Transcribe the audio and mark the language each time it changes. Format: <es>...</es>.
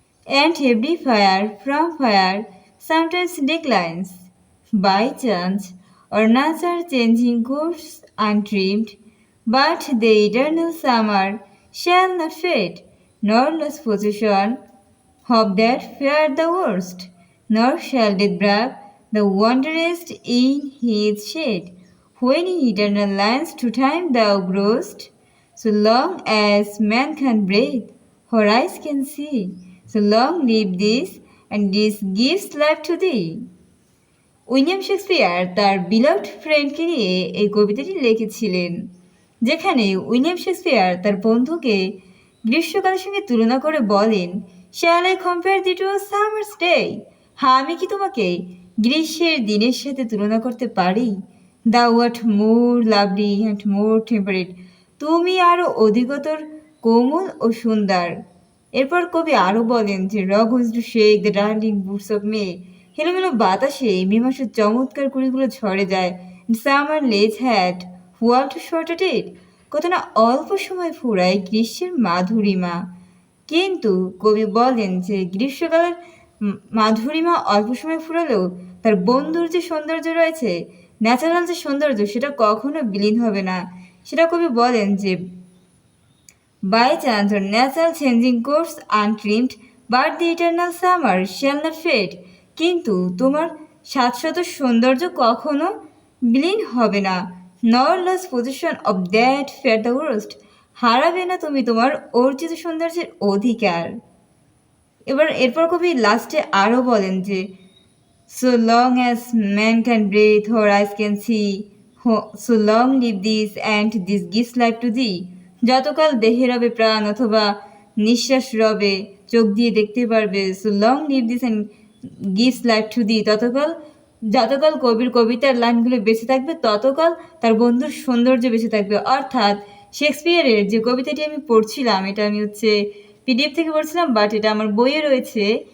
<en>And every fire from fire sometimes declines, by chance or nature changing course untrimmed, but the eternal summer shall not fade, nor lose possession of that fair the worst, nor shall death brave the wanderest in his shade. When in eternal lines to time thou growest, so long as man can breathe, or eyes can see, so long live this, and this gives life to thee.</en> <bn>William Shakespeare তার beloved ফ্রেন্ডকে নিয়ে এই কবিতাটি লিখেছিলেন, যেখানে William Shakespeare তার বন্ধুকে গ্রীষ্মকালের সঙ্গে তুলনা করে বলেন,</bn> <en>Shall I compare thee to a summer's day?</en> <bn>হ্যাঁ, আমি কি তোমাকে গ্রীষ্মের দিনের সাথে তুলনা করতে পারি?</bn> <en>thou art more lovely and more temperate,</en> <bn>তুমি আরও অধিকতর কোমল ও সুন্দর। এরপর কবি আরও বলেন যে</bn> <en>রগ whose two shake the darling boots of May,</en> <bn>এলোমেলো বাতাসে মে মাসের চমৎকার কুড়িগুলো ঝরে যায়।</bn> <en>summer lease hath all too short date,</en> <bn>কত না অল্প সময় ফুরায় গ্রীষ্মের মাধুরিমা। কিন্তু কবি বলেন যে গ্রীষ্মকালের মাধুরিমা অল্প সময় ফুরালেও তার বন্ধুর যে সৌন্দর্য রয়েছে, ন্যাচারাল যে সৌন্দর্য, সেটা কখনো বিলীন হবে না। সেটা কবি বলেন যে</bn> <en>by chance or natural changing course untrimmed, but the eternal summer shall not fade.</en> <bn>কিন্তু তোমার শাশ্বত সৌন্দর্য কখনো বিলীন হবে না।</bn> <en>nor lose possession of that fair the worst,</en> <bn>হারাবে না তুমি তোমার অর্জিত সৌন্দর্যের অধিকার। এরপর কবি লাস্টে আরও বলেন যে</bn> <en>so long as man can breathe or eyes can see, so long live this and this gives life to thee.</en> <bn>যতকাল দেহে রবে প্রাণ অথবা নিঃশ্বাস রবে, চোখ দিয়ে দেখতে পারবে,</bn> <en>so long live this and gives life to thee,</en> <bn>যতকাল কবির কবিতার লাইনগুলো বেঁচে থাকবে ততকাল তার বন্ধুর সৌন্দর্য বেঁচে থাকবে। অর্থাৎ শেক্সপিয়ারের যে কবিতাটি আমি পড়ছিলাম, এটা আমি পিডিএফ থেকে পড়ছিলাম, বাট এটা আমার বইয়ে রয়েছে।</bn>